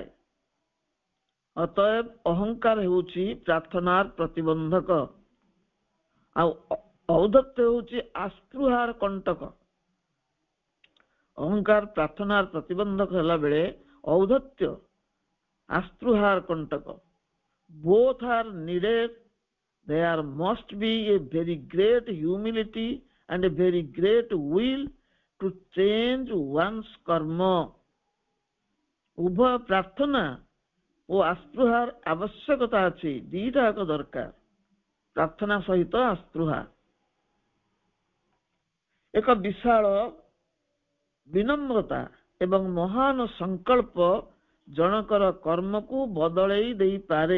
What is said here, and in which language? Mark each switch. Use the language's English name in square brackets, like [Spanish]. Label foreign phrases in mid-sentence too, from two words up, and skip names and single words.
[Odia] ଅତଏବ ଅହଙ୍କାର ହେଉଛି ପ୍ରାର୍ଥନାର ପ୍ରତିବନ୍ଧକ, ଆଉ ଔଦ୍ଧତ୍ୟ ହେଉଛି ଆସ୍ପୃହାର କଣ୍ଟକ। ଅହଙ୍କାର ପ୍ରାର୍ଥନାର ପ୍ରତିବନ୍ଧକ ହେଲା ବେଳେ ଔଦ୍ଧତ୍ୟ ଆସ୍ପୃହାର କଣ୍ଟକ। [English] Both are needed. There must be a very great humility and a very great will to change one's karma. [Odia] ଉଭୟ ପ୍ରାର୍ଥନା ଓ ଆସ୍ପୃହାର ଆବଶ୍ୟକତା ଅଛି, ଦିଟା ଯାକ ଦରକାର, ପ୍ରାର୍ଥନା ସହିତ ଆସ୍ପୃହା। ଏକ ବିଶାଳ ବିନମ୍ରତା ଏବଂ ମହାନ ସଂକଳ୍ପ ଜଣକର କର୍ମକୁ ବଦଳେଇ ଦେଇପାରେ।